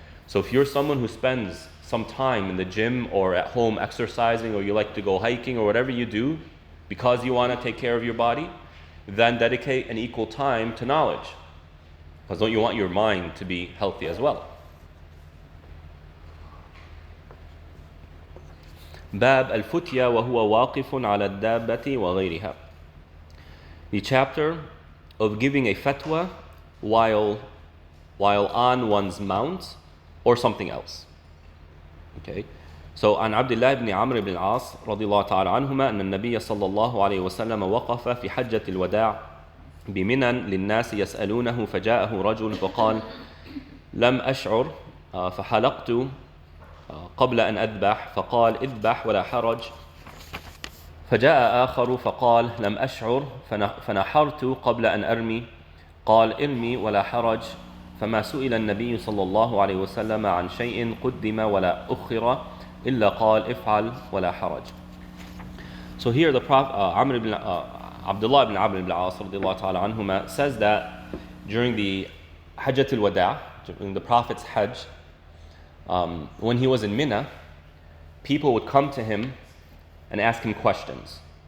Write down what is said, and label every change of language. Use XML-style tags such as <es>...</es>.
<en>So if you're someone who spends some time in the gym or at home exercising, or you like to go hiking or whatever you do because you want to take care of your body, then dedicate an equal time to knowledge. Because don't you want your mind to be healthy as well?</en> <ar>باب الفتية وهو واقف على الدابة وغيرها.</ar> <en>The chapter of giving a fatwa while on one's mount or something else. Okay.</en> <ar>So عن عبد الله بن عمرو بن العاص رضي الله تعالى عنهما أن النبي صلى الله عليه وسلم وقف في حجة الوداع بمنى للناس يسألونه فجاءه رجل فقال لم أشعر فحلقت قبل أن أذبح فقال اذبح ولا حرج فجاء آخر فقال لم أشعر فنحرت قبل أن أرمي قال ارمي ولا حرج فما سئل النبي صلى الله عليه وسلم عن شيء قدم ولا أخر إلا قال افعل ولا حرج.</ar> <en>So here the Prophet Abdullah ibn Amr ibn al-As radiallahu ta'ala anhuma says that during the Hajjat al-Wada', during the Prophet's Hajj, when he was in Mina, people would come to him and ask him questions.</en>